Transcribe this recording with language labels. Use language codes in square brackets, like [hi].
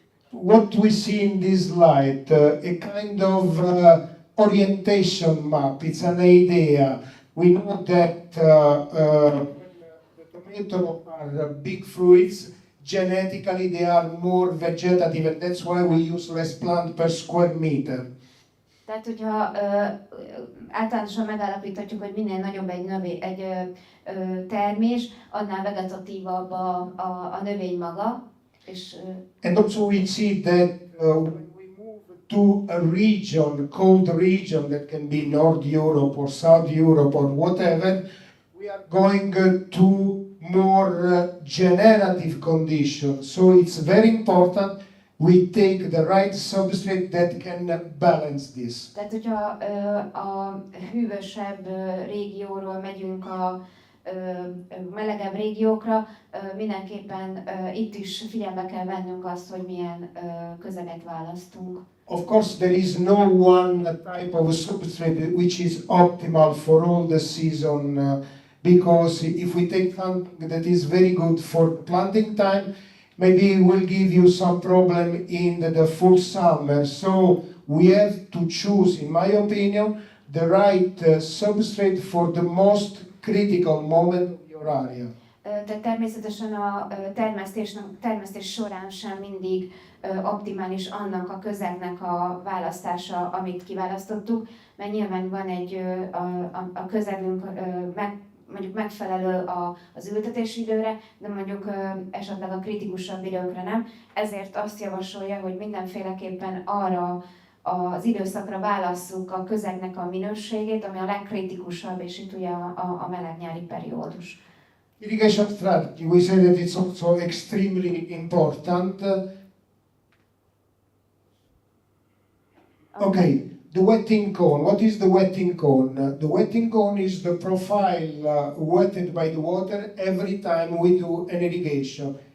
[en] What we see in this slide, a kind of orientation map. It's an idea. We know that the tomatoes are big fruits. Genetically, they are more vegetative, and that's why we use less plant per square meter. [hu] Tehát, hogyha általánosan megállapíthatjuk, hogy minél nagyobb egy termés, annál vegetatívabb a növény maga. És, [en] and also we see that when we move to a region, cold region, that can be North Europe or South Europe or whatever, we are going to more generative conditions. So it's very important we take the right substrate that can balance this. [hu] Tehát, hogyha a hűvösebb régióról megyünk a melegebb régiókra, mindenképpen itt is figyelme kell vennünk azt, hogy milyen közeget választunk. [en] Of course, there is no one type of substrate which is optimal for all the season, because if we take something that is very good for planting time, maybe it will give you some problem in the full summer. So we have to choose, in my opinion, the right substrate for the most critical moment of your area. [hu] Tehát természetesen a termesztés során sem mindig optimális annak a közegnek a választása, amit kiválasztottuk, mert nyilván van a közegünk mondjuk megfelelő az ültetési időre, de mondjuk esetleg a kritikusabb időkre nem. Ezért azt javasolja, hogy mindenféleképpen arra az időszakra válasszuk a közegnek a minőségét, ami a legkritikusabb, és itt ugye a meleg-nyári periódus. [en] Irrigation strategy, we say that it's also extremely important. Okay. The wetting cone. What is the wetting cone? The wetting cone is the profile wetted by the water every time we do an irrigation.